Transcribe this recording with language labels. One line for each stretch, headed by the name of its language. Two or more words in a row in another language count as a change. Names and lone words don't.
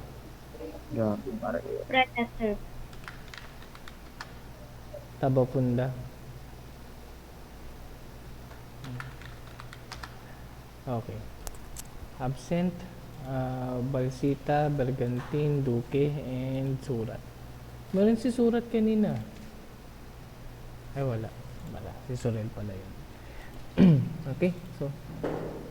English: Present, sir. Tabapunda. Okay. Absent, Balsita, Bergantin, Duque, and Surat.
Filipino: Meron si Surat kanina. Ay, wala. Wala. Si Sorel pala yun.
English: Okay, so